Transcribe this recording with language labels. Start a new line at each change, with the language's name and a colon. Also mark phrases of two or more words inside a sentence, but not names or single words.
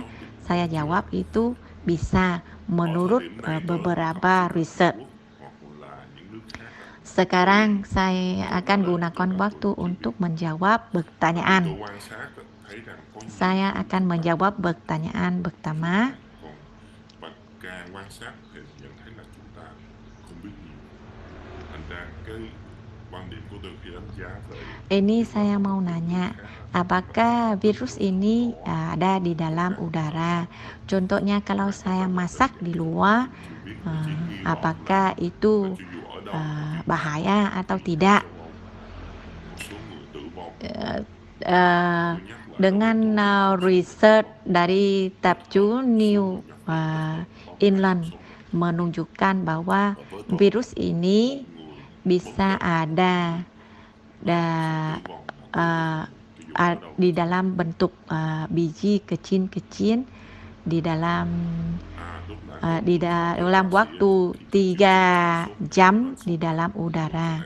Indonesian: Saya jawab itu bisa menurut beberapa riset. Sekarang saya akan gunakan waktu untuk menjawab pertanyaan. Saya akan menjawab pertanyaan pertama.
Vietnamese: Và càng quan sát thì nhận thấy là chúng ta không biết nhiều. Thành ra cái quan điểm của tôi khi đánh giá về
Indonesian: Ini saya mau nanya, apakah virus ini ada di dalam udara? Contohnya kalau saya masak di luar, apakah itu bahaya atau tidak? Dengan riset dari Tabju New England menunjukkan bahwa virus ini bisa ada di dalam bentuk biji kecil-kecil di dalam waktu 3 jam di dalam udara.